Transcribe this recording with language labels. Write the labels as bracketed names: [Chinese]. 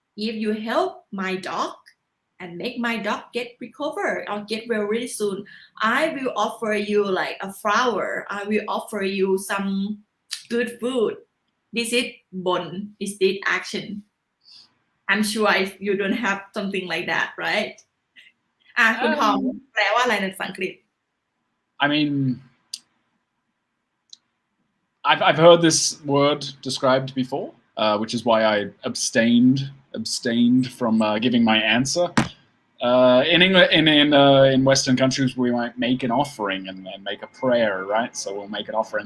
[English] If you help my dog and make my dog get recovered or get well really soon, I will offer you like a flower. I will offer you some good food. This is bon. Is this action? I'm sure if you don't have something like that, right? [Thai] คุณทอมแปลว่าอะไรในภาษาอังกฤษ [English] I mean, I've heard this word described before, which is why I abstained from giving my answer. In England, in Western countries, we might make an offering and make a prayer, right? So we'll make an offering.